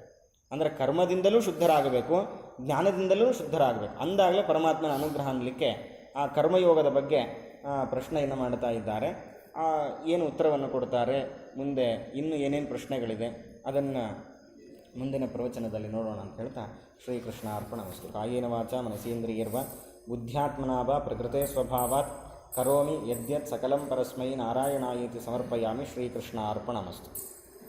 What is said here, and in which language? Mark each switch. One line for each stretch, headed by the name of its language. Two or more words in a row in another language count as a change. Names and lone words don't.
Kannada: ಅಂದರೆ ಕರ್ಮದಿಂದಲೂ ಶುದ್ಧರಾಗಬೇಕು, ಜ್ಞಾನದಿಂದಲೂ ಶುದ್ಧರಾಗಬೇಕು. ಅಂದಾಗಲೇ ಪರಮಾತ್ಮನ ಅನುಗ್ರಹ ಅನ್ನಲಿಕ್ಕೆ ಆ ಕರ್ಮಯೋಗದ ಬಗ್ಗೆ ಪ್ರಶ್ನೆಯನ್ನು ಮಾಡ್ತಾ ಇದ್ದಾರೆ. ಏನು ಉತ್ತರವನ್ನು ಕೊಡ್ತಾರೆ, ಮುಂದೆ ಇನ್ನೂ ಏನೇನು ಪ್ರಶ್ನೆಗಳಿದೆ ಅದನ್ನು ಮುಂದಿನ ಪ್ರವಚನದಲ್ಲಿ ನೋಡೋಣ ಅಂತ ಹೇಳ್ತಾ
Sanskrit: ಶ್ರೀಕೃಷ್ಣ ಅರ್ಪಣಮಸ್ತು. ಕಾಯೇನ ವಾಚ ಮನಸೇಂದ್ರಿಯರ್ವ ಬುದ್ಧ್ಯಾತ್ಮನಾಭ ಪ್ರಕೃತೆ ಸ್ವಭಾವಾತ್ ಕರೋಮಿ ಯದ್ಯತ್ ಸಕಲಂ ಪರಸ್ಮೈ ನಾರಾಯಣಾಯೇತಿ ಸಮರ್ಪಯಾಮಿ. ಶ್ರೀಕೃಷ್ಣ ಅರ್ಪಣಮಸ್ತು.